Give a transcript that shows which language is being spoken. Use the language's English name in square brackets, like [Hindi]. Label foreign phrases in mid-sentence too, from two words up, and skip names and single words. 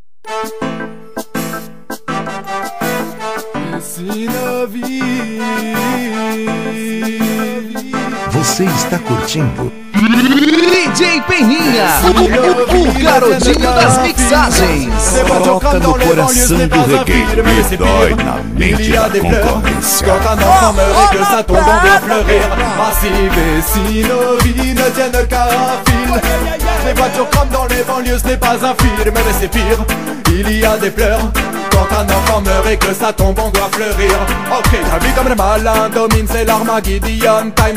[Portuguese] Você está curtindo DJ Peninha, o garotinho das mixagens. Toca no coração do reggae e dói na mente da concorrência. [French] Quand un enfant meurt et que ça tombe, on doit fleurir. Massive et si nos vies ne tiennent qu'à un fil. Les voitures crament dans les banlieues, ce n'est pas un film, mais c'est pire, il y a des pleurs. Quand un enfant meurt et que ça tombe, on doit fleurir. Ok, la vie comme le malin domine, c'est l' [English] Armageddon time.